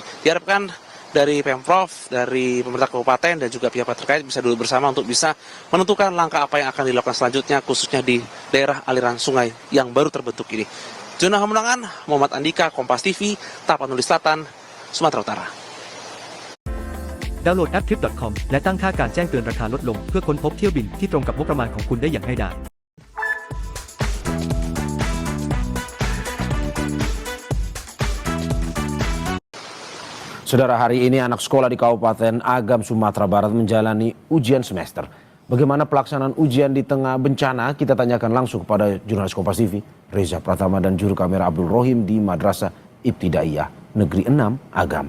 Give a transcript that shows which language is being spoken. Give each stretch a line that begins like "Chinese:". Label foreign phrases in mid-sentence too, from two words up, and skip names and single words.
Indonesian: Diharapkan dari Pemprov, dari pemerintah kabupaten dan juga pihak terkait bisa duduk bersama untuk bisa menentukan langkah apa yang akan dilakukan selanjutnya, khususnya di daerah aliran sungai yang baru terbentuk ini. Jurnal Hamunangan, Muhammad Andika, Kompas TV, Tapanuli Selatan, Sumatera Utara.
Thai: ดาวน์โหลดแอป Trip.com และตั้งค่าการแจ้งเตือนราคาลดลงเพื่อค้นพบเที่ยวบินที่ตรงกับงบประมาณของคุณได้อย่างง่ายดาย
Indonesian: Saudara, hari ini anak sekolah di Kabupaten Agam, Sumatera Barat menjalani ujian semester. Bagaimana pelaksanaan ujian di tengah bencana? Kita tanyakan langsung kepada jurnalis Kompas TV, Reza Pratama dan juru kamera Abdul Rohim di Madrasah Ibtidaiyah Negeri 6 Agam.